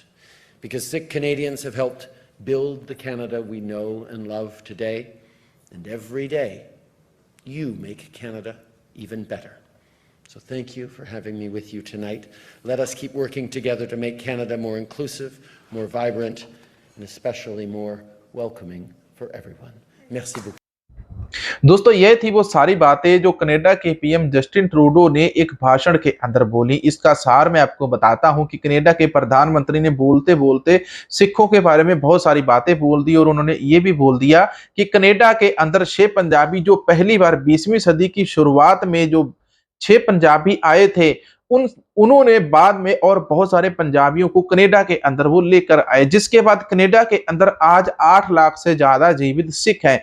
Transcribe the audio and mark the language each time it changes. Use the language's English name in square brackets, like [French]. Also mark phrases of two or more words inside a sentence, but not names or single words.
[English] Because Sikh Canadians have helped build the Canada we know and love today, and every day you make Canada even better. So thank you for having me with you tonight. Let us keep working together to make Canada more inclusive, more vibrant, and especially more welcoming for everyone. [French] Merci beaucoup. [Hindi] दोस्तों ये थी वो सारी बातें जो कनाडा के पीएम जस्टिन ट्रूडो ने एक भाषण के अंदर बोली। इसका सार मैं आपको बताता हूं कि कनाडा के प्रधानमंत्री ने बोलते बोलते सिखों के बारे में बहुत सारी बातें बोल दी और उन्होंने ये भी बोल दिया कि कनाडा के अंदर 6 पंजाबी जो पहली बार 20वीं सदी की शुरुआत में जो 6 पंजाबी आए थे उन्होंने बाद में और बहुत सारे पंजाबियों को कनाडा के अंदर वो लेकर आए, जिसके बाद कनाडा के अंदर आज 8 लाख से ज्यादा जीवित सिख हैं।